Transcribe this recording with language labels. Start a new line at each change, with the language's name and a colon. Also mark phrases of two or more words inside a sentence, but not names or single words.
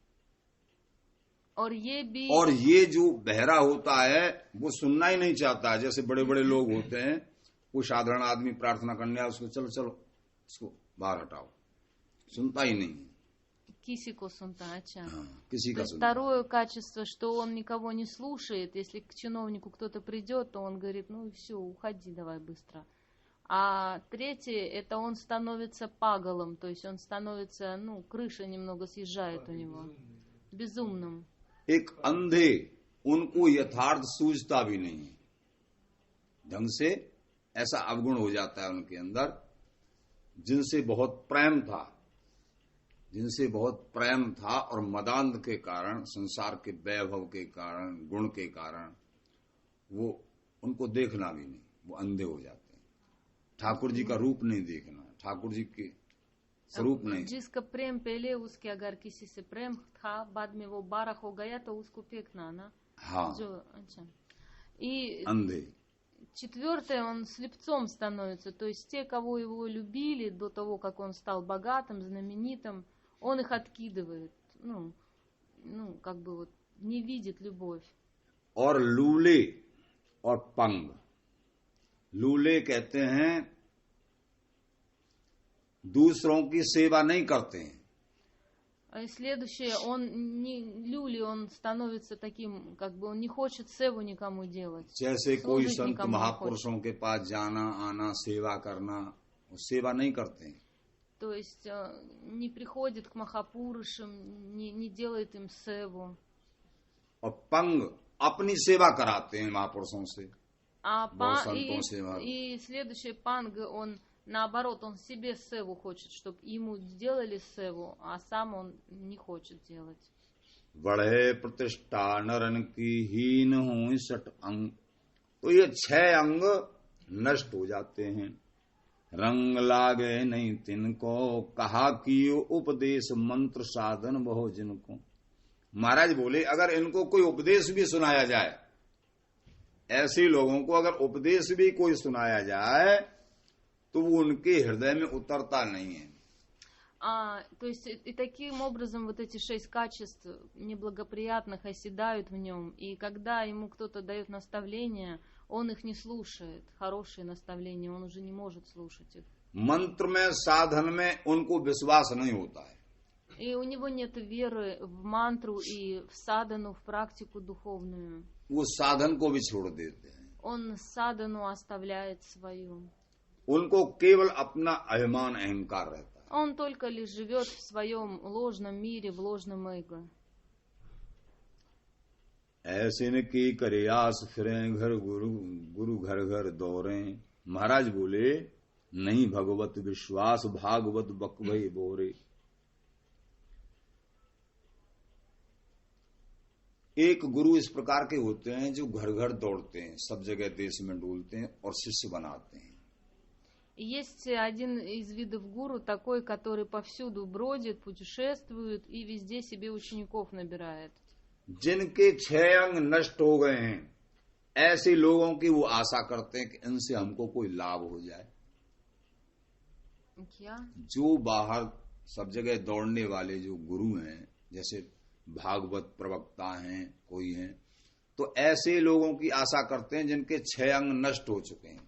Hindi: और ये भी, और ये जो बहरा होता है वो सुनना ही नहीं चाहता है। जैसे बड़े बड़े लोग होते हैं, वो साधारण आदमी प्रार्थना करने आया, उसको चलो चलो उसको बाहर हटाओ, सुनता ही नहीं। किसी को सुनता, अच्छा. किसी का सुनता।
Russian: Второе качество, что он никого не слушает. Если к чиновнику кто-то придет, то он говорит, ну все, уходи давай быстро. А третье, это он становится пагалом, то есть он становится, ну, крыша немного съезжает у него, безумным.
Hindi: एक अंधे, उनको यथार्थ सूझता भी नहीं ढंग से, ऐसा अवगुण हो जाता है उनके अंदर। जिनसे बहुत प्रेम था, जिनसे बहुत प्रेम था और मदांध के कारण, संसार के वैभव के कारण, गुण के कारण, वो उनको देखना भी नहीं, वो अंधे हो जाते हैं। ठाकुर जी का रूप नहीं देखना, ठाकुर जी के स्वरूप नहीं। जिसका प्रेम पहले उसके अगर किसी से प्रेम था, बाद में वो बारह हो गया तो उसको फेंकना ना। हाँ, जो, अच्छा. И अंधे।
Russian: четвертое, он слепцом становится, то есть те, кого его любили до того, как он стал богатым, знаменитым, он их откидывает, ну, как бы вот не видит любовь.
Hindi: और लूले और पंग, लूले कहते हैं दूसरों की सेवा नहीं करते हैं।
Russian: И следующее, он не люли, он становится таким, как бы он не хочет севу никому делать.
Hindi: जैसे कोई संत महापुरुषों के पास जाना आना, सेवा करना, वो सेवा नहीं करते हैं।
Russian: То есть не приходит к махапурушам, не делает им севу.
Hindi: और पंग अपनी सेवा कराते हैं महापुरुषों से, बहुत संतों से।
Russian: И следующий панг, он наоборот, он себе севу хочет, чтобы ему сделали севу, а сам он не хочет делать.
Hindi: बढ़े प्रतिष्ठा नरन की हीन हो 60 अंग, तो ये 6 अंग नष्ट हो जाते हैं। रंग लागे नहीं तिनको, कहा कियो उपदेश मंत्र साधन बहु जिनको। महाराज बोले अगर इनको कोई उपदेश भी सुनाया जाए, ऐसे लोगों को अगर उपदेश भी कोई सुनाया जाए तो वो उनके हृदय में उतरता नहीं है।
Russian: То есть и таким образом вот эти 6 качеств неблагоприятных оседают в нем, и когда ему кто-то дает наставления, он их не слушает, хорошие наставления, он уже не может слушать их.
Hindi: मंत्र में साधन में उनको विश्वास नहीं होता है,
Russian: И у него нет веры в мантру и в садану, в практику духовную.
Hindi: वो साधन को भी छोड़ देते हैं।
Russian: Он садану оставляет свою.
Hindi: उनको केवल अपना अभिमान अहंकार रहता है।
Russian: Он только лишь живет в своем ложном мире, в ложном эго.
Hindi: ऐसे न की करे आस फिरें घर गुरु गुरु घर घर दौड़ें। महाराज बोले नहीं भगवत विश्वास भागवत बक भई बोरे। एक गुरु इस प्रकार के होते हैं जो घर घर दौड़ते हैं, सब जगह देश में डोलते हैं और शिष्य बनाते हैं।
Russian: Есть один из видов гуру, такой, который повсюду бродит, путешествует и везде себе учеников набирает.
Hindi: जिनके 6 अंग नष्ट हो गए हैं, ऐसे लोगों की वो आशा करते हैं कि इनसे हमको कोई लाभ हो जाए। क्या? जो बाहर सब जगह दौड़ने वाले जो गुरु हैं, जैसे भागवत प्रवक्ता हैं, कोई हैं, तो ऐसे लोगों की आशा करते हैं जिनके 6 अंग नष्ट हो चुके हैं।